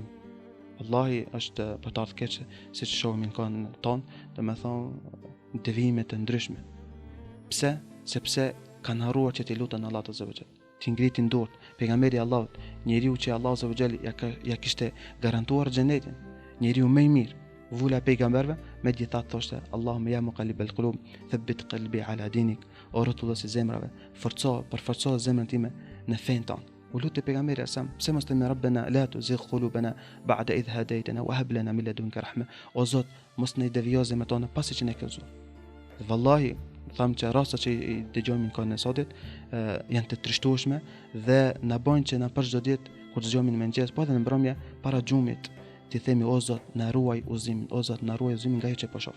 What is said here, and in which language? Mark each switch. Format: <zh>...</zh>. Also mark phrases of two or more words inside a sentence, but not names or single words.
<sq>Wallahi është për të ardhur keq siç shohim në kohën tonë, domethënë devijime të ndryshme. Pse? Sepse kanë harruar që të luten Allahut</sq> <ar>عز وجل.</ar> <sq>Ti ngritin dorë. Pejgamberi i Allahut, njeriu që Allahu</sq> <ar>عز وجل</ar> <sq>ja kishte garantuar xhenetin, njeriu më i mirë, vula pejgamberve, megjithatë thoshte</sq> <ar>اللهم يا مقلب القلوب ثبت قلبي على دينك,</ar> <sq>o rrotulluesi zemrave, përforco zemrën time në fen tonë. U lutë pejgamberi sa pse mos themi</sq> <ar>ربنا لا تزغ قلوبنا بعد إذ هديتنا وهب لنا من لدنك رحمة,</ar> <sq>o Zot mos ne devijo zemrën tonë pasi që ne ke zot. Wallahi tham që rastat që i dëgjojmë në kohën e sotit janë të trishtueshme dhe na bojnë që na për çdo ditë kur dëgjojmë në mëngjes, po edhe në mbrëmje para xhumit, ti themi o Zot na ruaj udhëzimin, o Zot na ruaj udhëzimin nga ajo që po shoh.</sq>